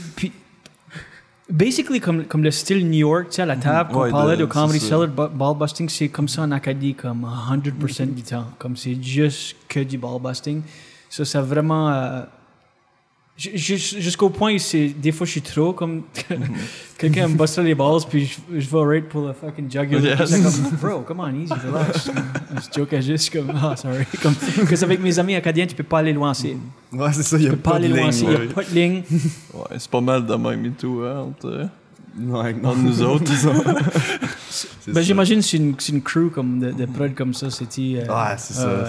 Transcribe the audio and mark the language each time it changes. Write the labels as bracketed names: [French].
[French] Puis, basically, comme le style New York, tu sais, à la table, qu'on parlait de Comedy Cellar, [English] ball busting, [French] c'est comme ça en Acadie, comme 100% du temps. Comme c'est juste que du [English] ball busting. [French] Ça vraiment... Jusqu'au point où des fois je suis trop comme quelqu'un me bosse les balls puis je vais right pour le [English] fucking jugular. Yes. [French] Comme, [English] bro, come on, easy, relax. [French] Je joke juste comme, sorry. Comme, parce qu'avec mes amis acadiens, tu peux pas aller loin. Ouais, c'est ça, il y a pas de ligne. Il y a pas de ligne. Ouais, c'est pas mal de même et tout, hein, entre nous autres. Ben, j'imagine que c'est une crew comme de prod comme ça, c'était... ouais, c'est ça.